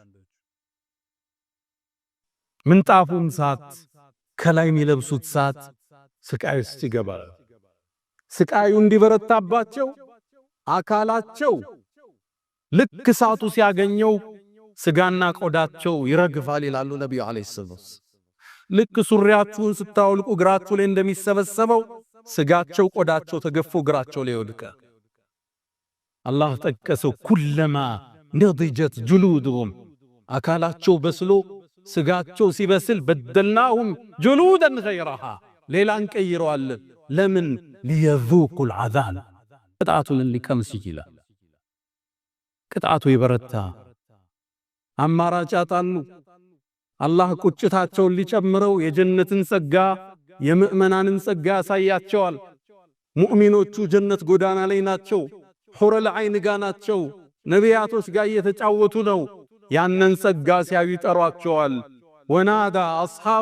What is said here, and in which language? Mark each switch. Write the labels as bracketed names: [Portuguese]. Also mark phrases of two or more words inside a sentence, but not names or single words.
[Amharic] ምንጣፉም ሳት ከላይ የሚለብሱት ሳት ስቃይ ውስጥ ይገባል። ስቃዩ እንዲበረታባቸው አካላቸው ልክ ሳቱ ሲያገኘው ስጋና ቆዳቸው ይረግፋል ይላሉ ነብዩ [Arabic] عليه السلام። [Amharic] ልክ ሱሪያችሁን ስታወልቁ እግራችሁ ላይ እንደሚሰበሰበው ስጋቸው ቆዳቸው ተገፎ እግራቸው ላይ ይወድቃል። አላህ ጠቀሰው ኩለማ [Arabic] ነضجت جلودهم [Amharic] አካላቸው በስሎ ስጋቸው ሲበስል በደልናሁም [Arabic] جلودا غيرها [Amharic] ሌላን ቀይረዋል። ለምን [Arabic] ليذوقوا العذاب [Amharic] ቅጣቱን ሊቀምሱ ይችላል። ቅጣቱ ይበረታ። አማራጭ ያጣሉ። አላህ ቁጭታቸውን ሊጨምረው የጀነትን ጸጋ የምእመናንን ጸጋ ያሳያቸዋል። ሙእሚኖቹ ጀነት ጎዳና ላይ ናቸው። [Arabic] حور العين [Amharic] ጋ ናቸው። ነቢያቶች ጋር እየተጫወቱ ነው። ያንን ጸጋ ሲያዩ ይጠሯቸዋል። [Arabic] ونادى أصحاب